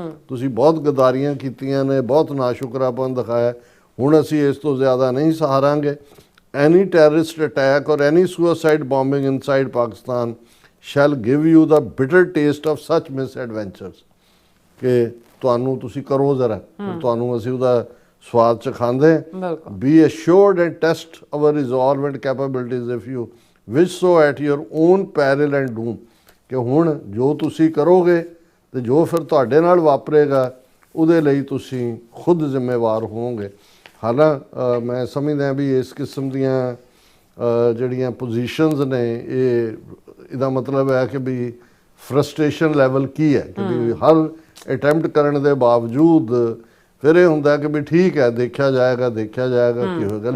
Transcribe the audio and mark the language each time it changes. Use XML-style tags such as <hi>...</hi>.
<pa>ਤੁਸੀਂ ਬਹੁਤ ਗਦਾਰੀਆਂ ਕੀਤੀਆਂ ਨੇ, ਬਹੁਤ ਨਾਸ਼ੁਕਰਾਪਨ ਦਿਖਾਇਆ, ਹੁਣ ਅਸੀਂ ਇਸ ਤੋਂ ਜ਼ਿਆਦਾ ਨਹੀਂ ਸਹਾਰਾਂਗੇ।</pa> <en>Any terrorist attack or any suicide bombing inside Pakistan shall give you the bitter taste of such misadventures।</en> <pa>ਕਿ ਤੁਹਾਨੂੰ ਤੁਸੀਂ ਕਰੋ ਜ਼ਰਾ, ਤੁਹਾਨੂੰ ਅਸੀਂ ਉਹਦਾ ਸਵਾਦ ਚਖਾਉਂਦੇ।</pa> <en>be assured and test our resolve and capabilities if you wish so at your own peril and doom।</en> <pa>ਕਿ ਹੁਣ ਜੋ ਤੁਸੀਂ ਕਰੋਗੇ ਤੇ ਜੋ ਫਿਰ ਤੁਹਾਡੇ ਨਾਲ ਵਾਪਰੇਗਾ ਉਹਦੇ ਲਈ ਤੁਸੀਂ ਖੁਦ ਜ਼ਿੰਮੇਵਾਰ ਹੋਵੋਗੇ। ਹਾਲਾਂ ਮੈਂ ਸਮਝਦਾ ਵੀ ਇਸ ਕਿਸਮ ਦੀਆਂ ਜਿਹੜੀਆਂ ਪੋਜੀਸ਼ਨਸ ਨੇ ਇਹਦਾ ਮਤਲਬ ਹੈ ਕਿ ਵੀ ਫਰਸਟ੍ਰੇਸ਼ਨ ਲੈਵਲ ਕੀ ਹੈ ਕਿ ਵੀ ਹਰ ਅਟੈਂਪਟ ਕਰਨ ਦੇ ਬਾਵਜੂਦ ਫਿਰ ਇਹ ਹੁੰਦਾ ਕਿ ਵੀ ਠੀਕ ਹੈ ਦੇਖਿਆ ਜਾਏਗਾ ਕੀ ਹੋਏਗਾ।</pa>